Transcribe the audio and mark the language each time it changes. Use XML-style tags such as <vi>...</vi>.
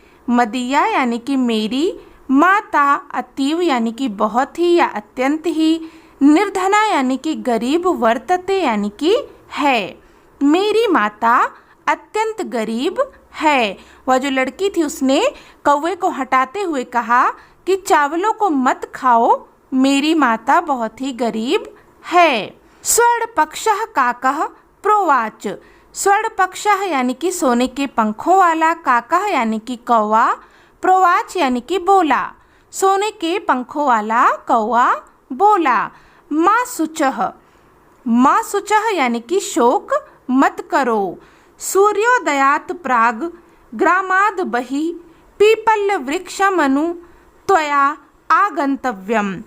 <hi>मदीया यानी कि मेरी, माता अतीव यानी कि बहुत ही या अत्यंत ही, निर्धना यानी कि गरीब, वर्तते यानी कि है, मेरी माता अत्यंत गरीब है। वह जो लड़की थी उसने कौवे को हटाते हुए कहा कि चावलों को मत खाओ, मेरी माता बहुत ही गरीब है।</hi> <sa>स्वर्णपक्षः काकः प्रोवाच।</sa> <hi>स्वर्णपक्षः यानी कि सोने के पंखों वाला, काकः यानी कि कौवा, प्रोवाच यानी कि बोला, सोने के पंखों वाला कौवा बोला।</hi> <sa>माँ शुचः। माँ शुचः</sa> <hi>यानी कि शोक मत करो।</hi> <sa>सूर्योदयात् प्राग ग्रामाद् बहिः पीपल वृक्षमनु त्वया आगंतव्यम।</sa>